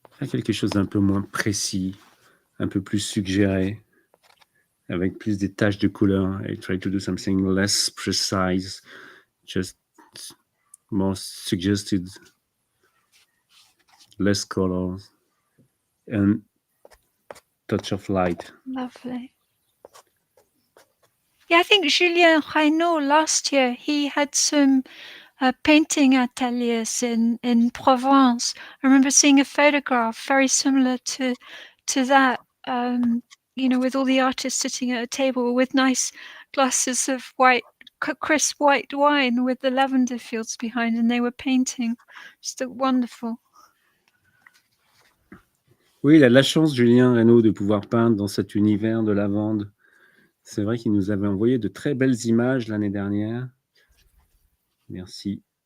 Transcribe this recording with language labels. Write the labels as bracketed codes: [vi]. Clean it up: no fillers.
[fr] quelque chose d'un peu moins précis, un peu plus suggéré, avec plus des taches de couleur. [en] I try to do something less precise, just more suggested, less colors, and touch of light. Lovely. Yeah, I think Julien Reynaud last year, he had some painting ateliers in Provence. I remember seeing a photograph very similar to that, you know, with all the artists sitting at a table with nice glasses of white crisp white wine with the lavender fields behind, and they were painting. Just wonderful. [fr] Oui, il a de la chance, Julien Reynaud, de pouvoir peindre dans cet univers de lavande. C'est vrai qu'il nous avait envoyé de très belles images l'année dernière. Merci.